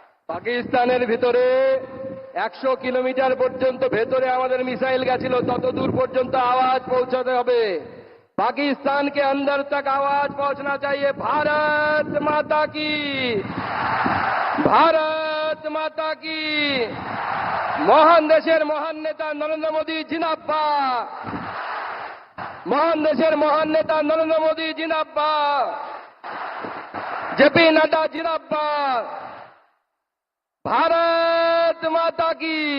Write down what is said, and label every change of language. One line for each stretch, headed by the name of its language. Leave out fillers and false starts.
Bangla: পাকিস্তানের ভিতরে 100 কিলোমিটার পর্যন্ত ভেতরে আমাদের মিসাইল গেছিল, তত দূর পর্যন্ত আওয়াজ পৌঁছাতে হবে।
Hindi: पाकिस्तान के अंदर तक आवाज पहुंचना चाहिए। भारत माता की, भारत माता की।
Bangla: মহান দেশের মহান নেতা নরেন্দ্র মোদী জিন্দাবাদ, মহান দেশের মহান নেতা নরেন্দ্র মোদী জিন্দাবাদ, জেপি নাড্ডা জিন্দাবাদ, ভারত মাতা কি।